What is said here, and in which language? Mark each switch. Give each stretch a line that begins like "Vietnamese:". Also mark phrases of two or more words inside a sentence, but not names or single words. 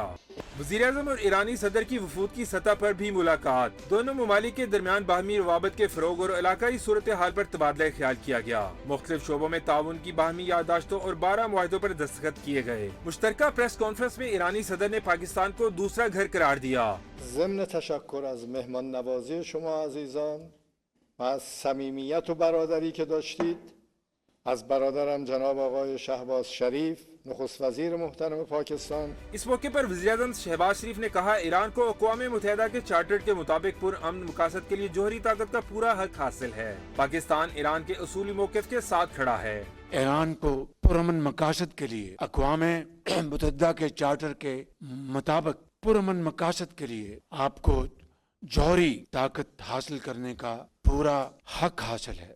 Urdu: وزیر اعظم اور ایرانی صدر کی وفود کی سطح پر بھی ملاقات. دونوں ممالک کے درمیان باہمی روابط کے فروغ اور علاقائی صورت حال پر تبادلہ خیال کیا گیا. مختلف شعبوں میں تعاون کی باہمی یادداشتوں اور 12 معاہدوں پر دستخط کیے گئے. مشترکہ
English: press conference
Urdu: میں ایرانی صدر نے پاکستان کو دوسرا گھر قرار دیا.
Persian: ضمن تشکر از مهمان نوازی شما عزیزان و از صمیمیت و برادری که داشتید، از برادرم جناب آقای شهباز شریف نخست وزیر محترم پاکستان.
Urdu: اس موقع پر وزیر اعظم شہباز شریف نے کہا، ایران کو اقوام متحدہ کے چارٹر کے مطابق پرامن مقاصد کے لیے جوہری طاقت کا پورا حق حاصل ہے. پاکستان ایران کے اصولی موقف کے ساتھ کھڑا ہے. ایران کو پرامن مقاصد کے لیے اقوام متحدہ کے چارٹر کے مطابق پرامن مقاصد کے لیے آپ کو جوہری طاقت حاصل کرنے کا پورا حق حاصل ہے.